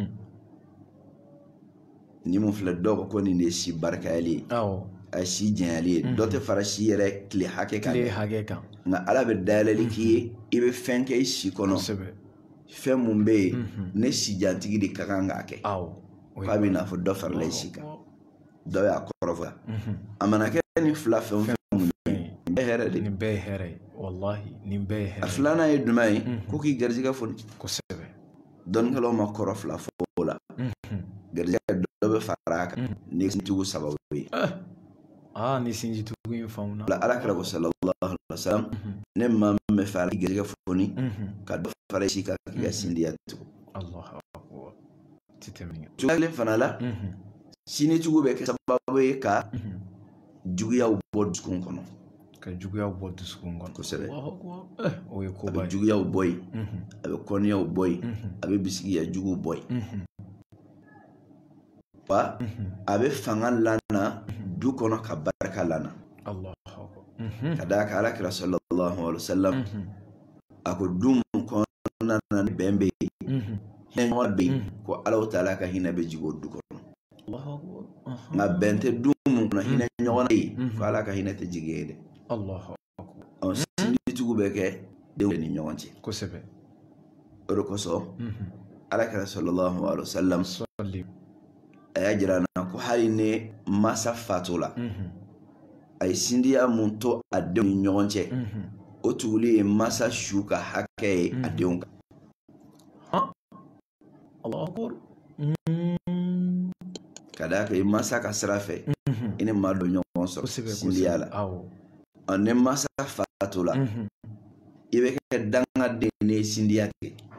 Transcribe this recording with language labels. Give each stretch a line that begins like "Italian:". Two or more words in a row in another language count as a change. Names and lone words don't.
Bambara: ni mun filɛ dɔw ko nin de ye si barikayali ye a ye si janyali ye dɔ tɛ fara si yɛrɛ tile hakɛ kan nka ala bɛ dayɛlɛli k'i ye i bɛ fɛn kɛ i si kɔnɔ fɛn mun bɛ yen ne si jantigi de ka kan k'a kɛ k'a bɛ n'a fɔ dɔ farala i si kan dɔ y'a kɔrɔfɔ a mana kɛ ni fila fɛn fɛn mun ye nin bɛɛ hɛrɛ de nin bɛɛ ye hɛrɛ ye wallahi nin bɛɛ ye hɛrɛ a filanan ye jumɛn ye ko k'i garijɛgɛ foni kosɛbɛ dɔnnikɛlaw ma kɔrɔ fila fɔ o la garijɛgɛ dɔ bɛ fara a kan ni sintigiw sababu ye ni sinjitugu in faamuna ala kira ko
Arabic: صلى الله عليه وسلم
Bambara: ne maa min bɛ fɛ ala garijɛgɛ foni ka dɔ fara i si kan k'i ka sindiya tugu cogoya kelen fana la sinitigiw bɛ kɛ sababu ye ka juguyaw bɔ dusukun kɔnɔ kosɛbɛ a bɛ juguyaw bɔ yen a bɛ kɔnniyaw bɔ yen a bɛ bisigiya juguw bɔ yen wa a bɛ fanga lana du kɔnɔ ka barika lana ka d'a kan ala kira
Arabic: صلى الله عليه وسلم
Bambara: a ko du mun kɔnɔna na ni bɛn bɛ yen hinɛ ɲɔgɔn bɛ yen ko ala ta'ala ka hinɛ bɛ jigin o du kɔnɔ nka bɛn tɛ du mun kɔnɔ hinɛ ɲɔgɔn na yen ko ala ka hinɛ tɛ jigin yen dɛ sinjitigiw bɛ kɛ denw ni ɲɔgɔn cɛ kosɛbɛ o de kosɔn ala kira
Arabic: صلى الله عليه وسلم
Bambara: a y'a jira n na ko hali ni masa fato la a ye sindiya mun to a denw ni ɲɔgɔn cɛ o tuguli ye masa su ka hakɛ ye a denw kan ka d'a kan i masa ka sira fɛ i ni maa dɔ ɲɔgɔn sɔrɔ sindiya la ni masa fato la i bɛ kɛ dangaden ni sindiya tigɛ